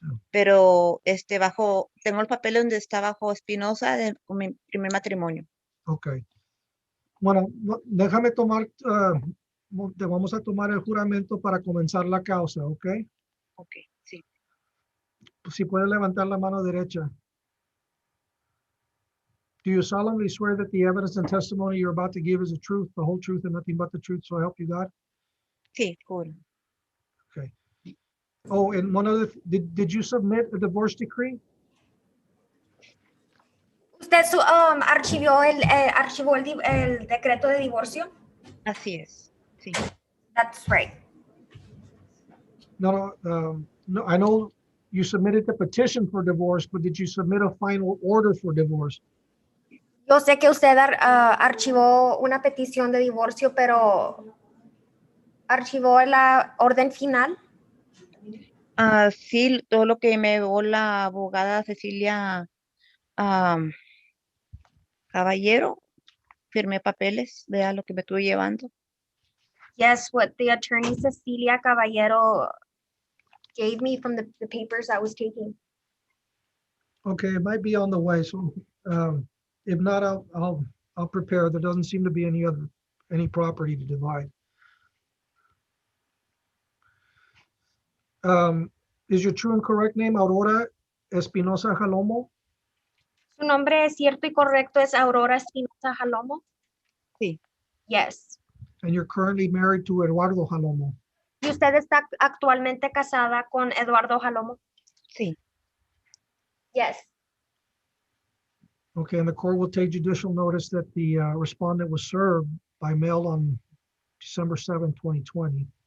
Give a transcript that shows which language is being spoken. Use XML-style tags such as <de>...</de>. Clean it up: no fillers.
<es>Pero tengo el papel donde está bajo Espinosa con mi primer matrimonio. Ok. Bueno, déjame tomar, te vamos a tomar el juramento para comenzar la causa, ¿ok? Ok, sí. Si puedes levantar la mano derecha.</es> <en>Do you solemnly swear that the evidence and testimony you're about to give is the truth, the whole truth, and nothing but the truth, so help you God?</en> <es>Sí, juro.</es> <en>Okay. Oh, and one other, did you submit a divorce decree?</en> <es>¿Usted archivó el decreto de divorcio? Así es, sí.</es> <en>That's right. No, I know you submitted the petition for divorce, but did you submit a final order for divorce?</en> <es>Yo sé que usted archivó una petición de divorcio, pero ¿archivó la orden final? Sí, todo lo que me dio la abogada Cecilia Caballero, firmé papeles, vea lo que me estuve llevando.</es> <en>Yes, what the attorney Cecilia Caballero gave me from the papers I was taking. Okay, it might be on the way, so if not, I'll prepare. There doesn't seem to be any property to divide. Is your true and correct name Aurora Espinosa Jalomo?</en> <es>¿Su nombre es cierto y correcto es Aurora Espinosa Jalomo? Sí.</es> <en>Yes. And you're currently married to Eduardo Jalomo?</en> <es>¿Y usted está actualmente casada con Eduardo Jalomo? Sí.</es> <en>Yes. Okay, and the court will take judicial notice that the respondent was served by mail on December 7, 2020.</en>